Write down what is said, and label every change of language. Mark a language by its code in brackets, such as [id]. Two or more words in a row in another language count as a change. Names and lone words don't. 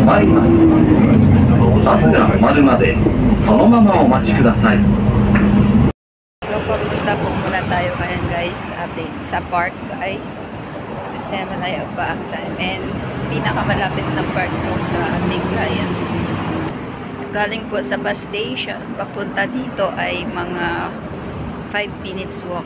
[ja] ます。バスが止まるまでそのままお待ちください。 [tl] So, papunta po muna tayo ngayon guys sa park guys. Kasi malayo pa ang time. And pinakamalapit na park po sa ating client. So, galing po sa bus station, papunta dito ay mga [en] 5 minutes walk.